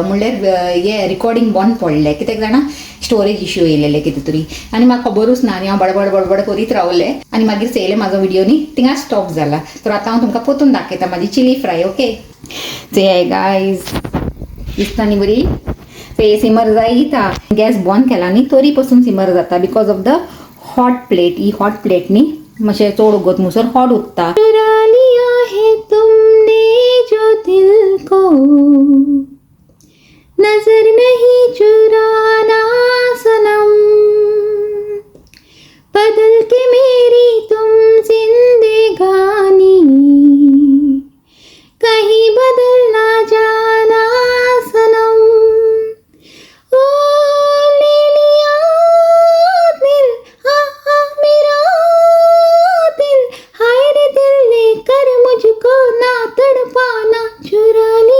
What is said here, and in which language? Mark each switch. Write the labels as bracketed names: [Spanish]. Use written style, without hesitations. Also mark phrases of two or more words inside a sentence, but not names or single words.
[Konkani] म्हणल्यार रिकॉर्डिंग बंद पडलें कित्याक जाणा [English] storage issue [Konkani] येयलेले कितें तरी आनी म्हाका खबरूच ना आनी हांव बडबड करीत रावलें आनी मागीर चयलें म्हाजो व्हिडिओ न्ही थिंगा स्टॉप जाला तर आतां हांव तुमकां परतून दाखयता म्हाजी [English] chilli fry [Konkani] ओके ते गायज दिसता न्ही बरी ते सिमर जायता गॅस बंद केला न्ही तरी पासून सिमर जाता [English] because of the hot plate [Konkani] ही [English] hot plate [Konkani] न्ही मातशें चड उगत मुसर हॉट उरता [Hindi] चुरा लिया है तुमने जो दिल को नजर नहीं चुराना सनम बदल के मेरी तुम जिंदगानी कहीं बदल ना जाना सनम ओ ले लिया दिल हाँ मेरा दिल हाय रे दिल लेकर मुझको ना तड़पाना चुरा